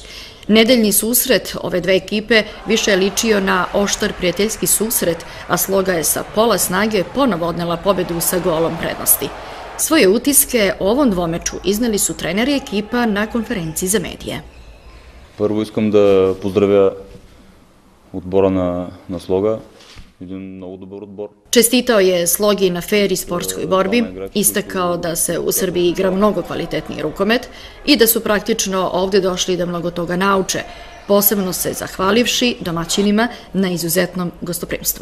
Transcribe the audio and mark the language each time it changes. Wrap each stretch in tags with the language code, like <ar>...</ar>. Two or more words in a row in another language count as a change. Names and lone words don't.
<sr>Nedeljni susret ove dve ekipe više je ličio na oštar prijateljski susret, a Sloga je sa pola snage ponovo odnela pobedu sa golom prednosti. Svoje utiske o ovom dvomeču izneli su treneri ekipa na konferenciji za medije.</sr> <bg>Prvo искам да поздравя отбора на Слога.</bg> <sr>Čestitao je Slogi na fer i sportskoj borbi, istakao da se u Srbiji igra mnogo kvalitetniji rukomet i da su praktično ovde došli da mnogo toga nauče, posebno se zahvalivši domaćinima na izuzetnom gostoprimstvu.</sr>